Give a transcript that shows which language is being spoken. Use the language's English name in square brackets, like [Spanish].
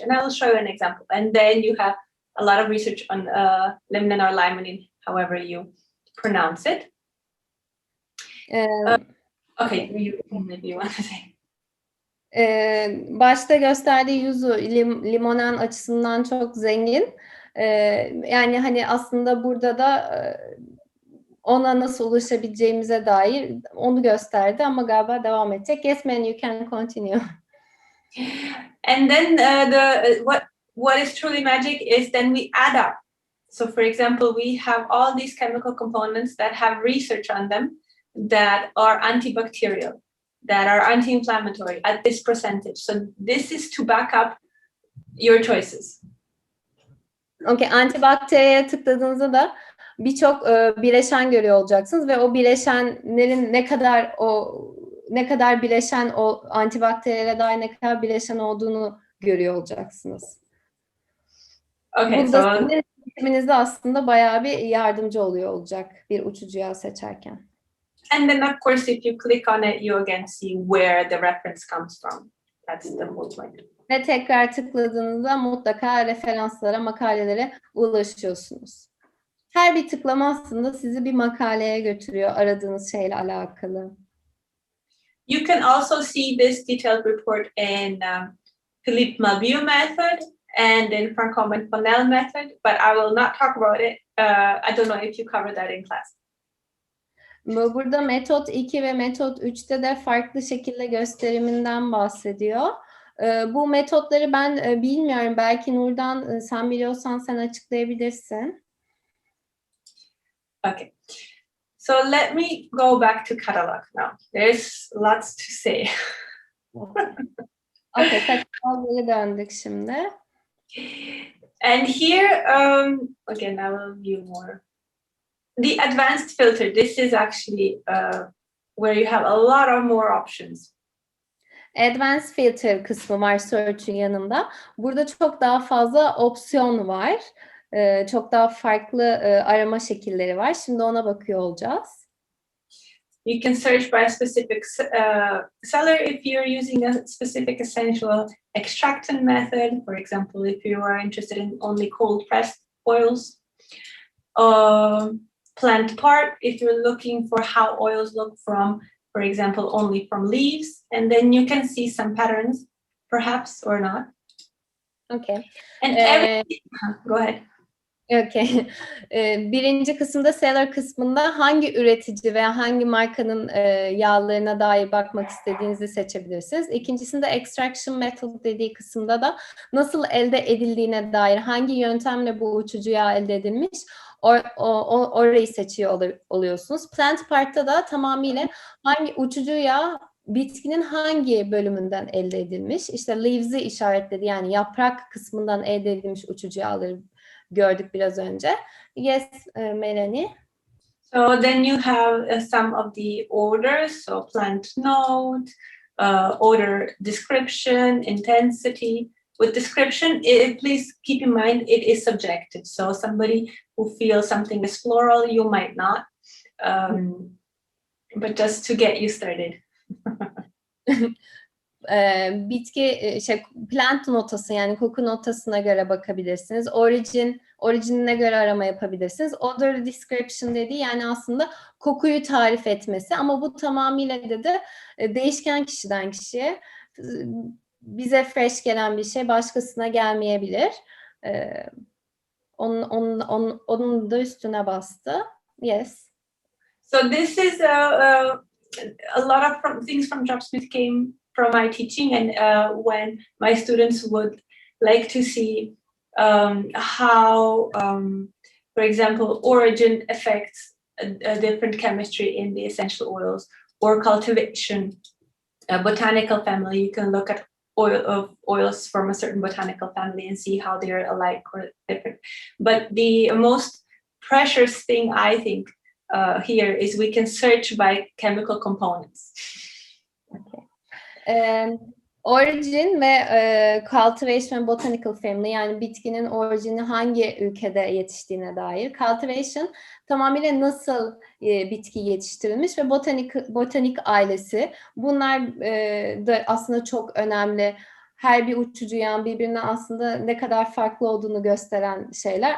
[English] And I will show you an example. And then you have a lot of research on limonene or limonene, however you pronounce it. Okay, maybe you want to say. [Turkish] Başta gösterdiği yuzu limonen açısından çok zengin. Yani hani aslında burada da ona nasıl ulaşabileceğimize dair onu gösterdi ama galiba devam edecek. [English] Yes, man, you can continue. And then what is truly magic is then we add up. So for example, we have all these chemical components that have research on them that are antibacterial, that are anti-inflammatory at this percentage. So this is to back up your choices. [Turkish] Okay, antibakteriye tıkladığınızda da birçok bileşen görüyor olacaksınız ve o bileşenlerin ne kadar bileşen o antibakterilere dair ne kadar bileşen olduğunu görüyor olacaksınız. [English] Okay, [Turkish] bu da sizin seçiminizde aslında bayağı bir yardımcı oluyor olacak bir uçucu yağ seçerken. [English] And then of course, if you click on it, you again see where the reference comes from. That's the whole point. [Turkish] Ve tekrar tıkladığınızda mutlaka referanslara, makalelere ulaşıyorsunuz. Her bir tıklama aslında sizi bir makaleye götürüyor aradığınız şeyle alakalı. [English] You can also see this detailed report in Philippe Malbieu method and in Franco-Fonel method, but I will not talk about it. I don't know if you covered that in class. [Turkish] Burada metot 2 ve metot 3'te de farklı şekilde gösteriminden bahsediyor. Bu metotları ben bilmiyorum. Belki Nurdan sen biliyorsan sen açıklayabilirsin. [English] Okay. So let me go back to catalog now. There's lots to say. [Turkish] Okay, kataloglara döndük şimdi. [English] And here, again, I will view more. The advanced filter, this is actually where you have a lot of more options. [Turkish] Advanced Filter kısmı var search'ün yanında. Burada çok daha fazla opsiyon var. Çok daha farklı arama şekilleri var. Şimdi ona bakıyor olacağız. [English] You can search by a specific seller if you're using a specific essential extraction method. For example, if you are interested in only cold pressed oils. Plant part, if you're looking for how oils look from, for example, only from leaves. And then you can see some patterns, perhaps, or not. Okay. And go ahead. Okay. [Turkish] Birinci kısımda seller kısmında hangi üretici veya hangi markanın yağlarına dair bakmak istediğinizi seçebilirsiniz. İkincisinde extraction method dediği kısımda da nasıl elde edildiğine dair hangi yöntemle bu uçucu yağ elde edilmiş orayı seçiyor oluyorsunuz. Plant part'ta da tamamıyla hangi uçucu yağ bitkinin hangi bölümünden elde edilmiş. İşte leaves'i işaretledi, yani yaprak kısmından elde edilmiş uçucu yağları gördük biraz önce. [English] Yes, Melani. So then you have some of the orders, so plant note, order description, intensity. With description, please keep in mind it is subjective. So somebody who feels something is floral, you might not. But just to get you started. [Turkish] Bitki plant notası, yani koku notasına göre bakabilirsiniz. Orijinine göre arama yapabilirsiniz. Odor description dediği yani aslında kokuyu tarif etmesi, ama bu tamamıyla de değişken kişiden kişiye. Bize fresh gelen bir şey başkasına gelmeyebilir. Onun da üstüne bastı. [English] Yes. So this is a lot of things from Dropsmart came from my teaching, and when my students would like to see how, for example, origin affects a different chemistry in the essential oils, or cultivation, a botanical family, you can look at oils from a certain botanical family and see how they're alike or different. But the most precious thing, I think, here is we can search by chemical components. Okay. [Turkish] Origin ve cultivation ve botanical family, yani bitkinin orijini hangi ülkede yetiştiğine dair. Cultivation tamamıyla nasıl bitki yetiştirilmiş ve botanik ailesi. Bunlar da aslında çok önemli. Her bir uçucu yağın birbirinden aslında ne kadar farklı olduğunu gösteren şeyler.